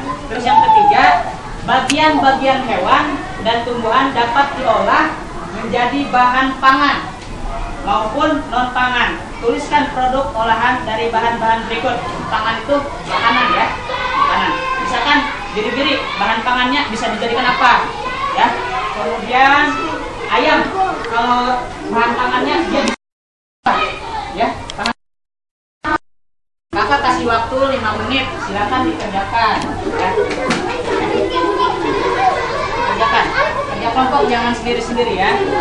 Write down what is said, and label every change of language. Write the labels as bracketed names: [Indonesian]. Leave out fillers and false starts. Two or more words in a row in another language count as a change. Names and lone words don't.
[Indonesian] Terus yang ketiga, bagian-bagian hewan dan tumbuhan dapat diolah menjadi bahan pangan maupun non pangan. Tuliskan produk olahan dari bahan-bahan berikut. Pangan itu makanan ya, makanan. Misalkan biri-biri, bahan pangannya bisa dijadikan apa? Ya. Kemudian ayam, kalau bahan pangannya dia bisa ya. Pangan. Kakak kasih waktu 5 menit, silakan dikerjakan. Ya. Kerja kelompok, jangan sendiri-sendiri ya.